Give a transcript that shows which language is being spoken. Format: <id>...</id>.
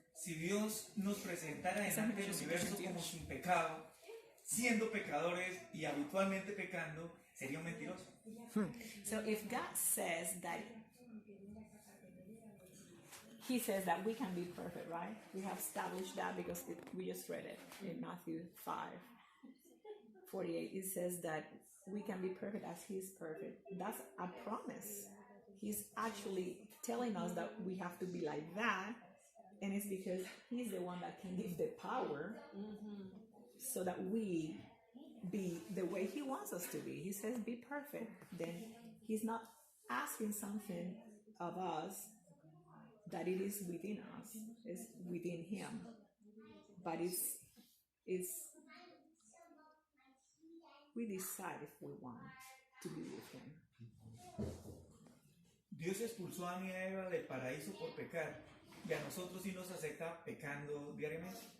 <es>Si Dios nos presentara delante del universo como sin pecado, siendo pecadores y habitualmente pecando, sería un mentiroso.</es> <en>So if God says that, He says that we can be perfect, right? We have established that because we just read it in Matthew 5:48. It says that we can be perfect as He is perfect. That's a promise. He's actually telling us that we have to be like that, and it's because He's the one that can give the power so that we be the way He wants us to be. He says be perfect. Then He's not asking something of us that it is within us, it's within Him, but it's we decide if we want to be with Him.</en> <es>Dios expulsó a Adán y a Eva del paraíso por pecar, y a nosotros sí nos acepta pecando diariamente.</es>